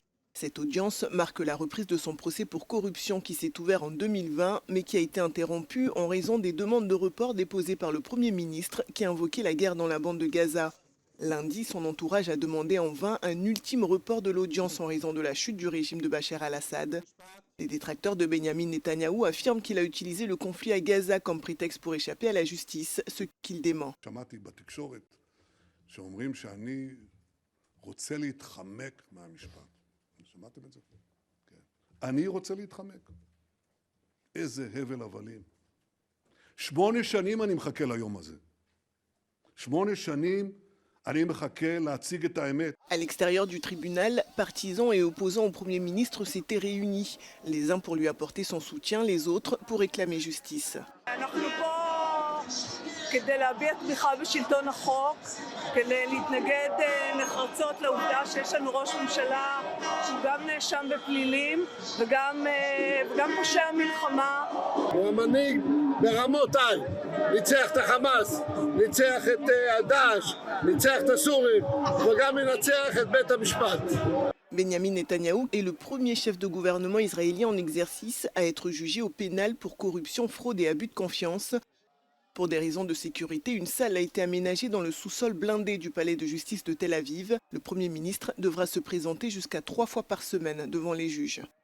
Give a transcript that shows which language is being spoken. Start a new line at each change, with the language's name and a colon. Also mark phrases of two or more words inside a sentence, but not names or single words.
French: Cette audience marque la reprise de son procès pour corruption qui s'est ouvert en 2020 mais qui a été interrompu en raison des demandes de report déposées par le Premier ministre qui a invoqué la guerre dans la bande de Gaza. Lundi, son entourage a demandé en vain un ultime report de l'audience en raison de la chute du régime de Bachar al-Assad. Les détracteurs de Benyamin Netanyahou affirment qu'il a utilisé le conflit à Gaza comme prétexte pour échapper à la justice, ce qu'il dément.
Hebrew: שאומרים שאני רוצה להתחמק מהמשפט. שמעתם את זה? כן. אני רוצה להתחמק. איזה הבל הבלים. 8 שנים אני מחכה ליום הזה. 8 שנים אני מחכה להציג את האמת.
French: À l'extérieur du tribunal, partisans et opposants au Premier ministre s'étaient réunis. Les uns pour lui apporter son soutien, les autres pour réclamer justice.
Hebrew: כדי להביע תמיכה בשלטון החוק, כדי להתנגד נחרצות לעובדה שיש לנו ראש ממשלה שהוא גם נאשם בפלילים וגם פושע מלחמה. הוא המנהיג ברמותיי, ניצח את החמאס, ניצח את דאעש, ניצח את הסורים וגם ינצח את בית המשפט.
French: Benyamin Netanyahou est le premier chef de gouvernement israélien en exercice à être jugé au pénal pour corruption, fraude et abus de confiance. Pour des raisons de sécurité, une salle a été aménagée dans le sous-sol blindé du palais de justice de Tel Aviv. Le Premier ministre devra se présenter jusqu'à 3 fois par semaine devant les juges.